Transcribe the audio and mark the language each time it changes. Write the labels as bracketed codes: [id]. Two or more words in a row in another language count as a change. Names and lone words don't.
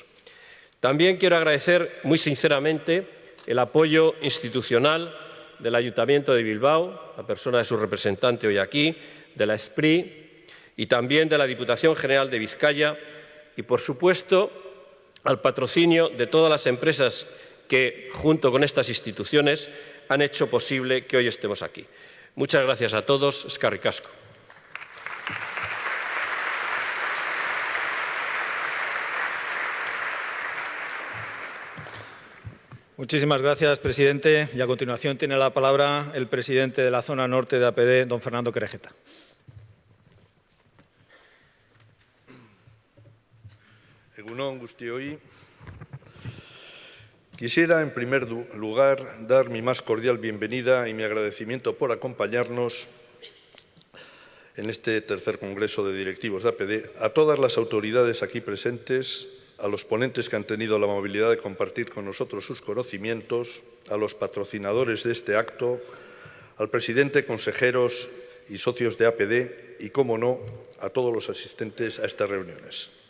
[es] También quiero agradecer muy sinceramente el apoyo institucional del Ayuntamiento de Bilbao, la persona de su representante hoy aquí, de la SPRI y también de la Diputación General de Vizcaya y, por supuesto, al patrocinio de todas las empresas que, junto con estas instituciones, han hecho posible que hoy estemos aquí. Muchas gracias a todos. [eu] Eskerrik asko. [es] Muchísimas gracias, presidente. Y a continuación tiene la palabra el presidente de la zona norte de APD, don Fernando Querejeta. [eu] Egunon guztioi. [es] Quisiera, en primer lugar, dar mi más cordial bienvenida y mi agradecimiento por acompañarnos en este tercer Congreso de Directivos de APD a todas las autoridades aquí presentes, a los ponentes que han tenido la amabilidad de compartir con nosotros sus conocimientos, a los patrocinadores de este acto, al presidente, consejeros y socios de APD y, cómo no, a todos los asistentes a estas reuniones.